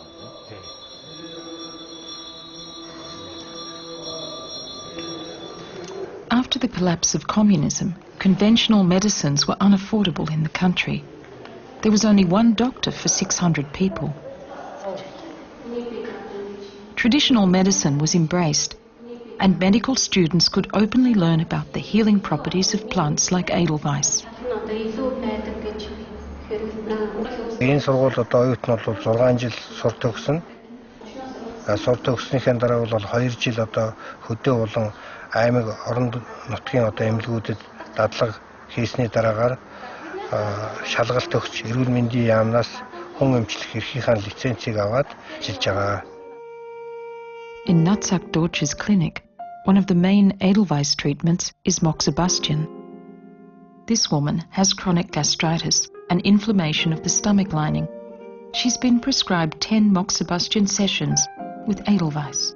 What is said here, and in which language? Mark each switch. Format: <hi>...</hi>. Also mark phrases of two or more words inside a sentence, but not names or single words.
<en>After the collapse of communism, conventional medicines were unaffordable in the country. There was only one doctor for 600 people. Traditional medicine was embraced, and medical students could openly learn about the healing properties of plants like Edelweiss.</en> <mn>Энэ сургууль одоо оюутан бол 6 жил сур төгсөн. Сур төгснөхийн дараа бол 2 жил одоо хөдөө болон аймаг орон нутгийн одоо эмнэлгүүдэд дадлага хийсний дараагаар шалгалт өгч эрүүл мэндийн яамнаас хүн эмчлэх эрхийнхаа лицензийг аваад ажиллаж байгаа.</mn> <en>In Nutsak Dorch's clinic, one of the main Edelweiss treatments is moxibustion. This woman has chronic gastritis, an inflammation of the stomach lining. She's been prescribed 10 moxibustion sessions with Edelweiss.</en>